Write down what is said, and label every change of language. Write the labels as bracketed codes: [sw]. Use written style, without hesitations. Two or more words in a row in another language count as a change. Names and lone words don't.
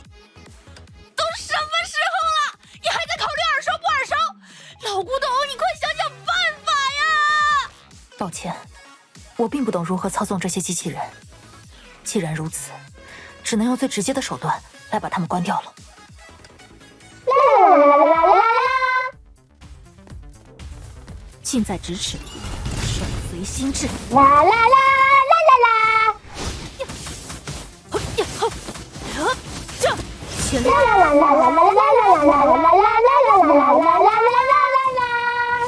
[zh] 都什么时候了，你还在考虑耳熟不耳熟？老古董，你快想想办法呀！抱歉，我并不懂如何操纵这些机器人。既然如此，只能用最直接的手段来把它们关掉了。啦啦啦啦啦啦！近在咫尺，手随心至。啦啦啦啦啦啦！这前啦啦啦啦啦啦啦啦啦啦啦啦啦啦啦啦！